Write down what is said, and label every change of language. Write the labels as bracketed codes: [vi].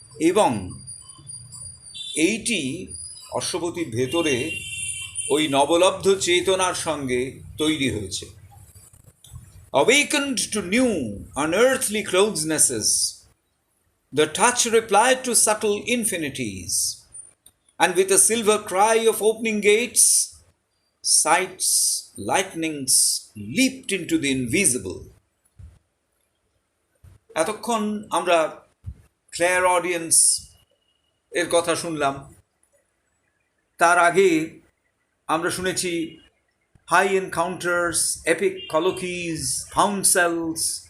[bn] এবং এইটি অশ্বপতির ভেতরে ওই নবলব্ধ চেতনার সঙ্গে তৈরি হয়েছে। [en] Awakened to new unearthly closenesses, the touch replied to subtle infinities, and with a silver cry of opening gates, sight's lightnings leaped into the invisible। [bn] এতক্ষণ আমরা ক্লেয়ারঅডিয়েন্স এর কথা শুনলাম। তার আগে আমরা শুনেছি [en] high encounters, epic colloquies, counsels,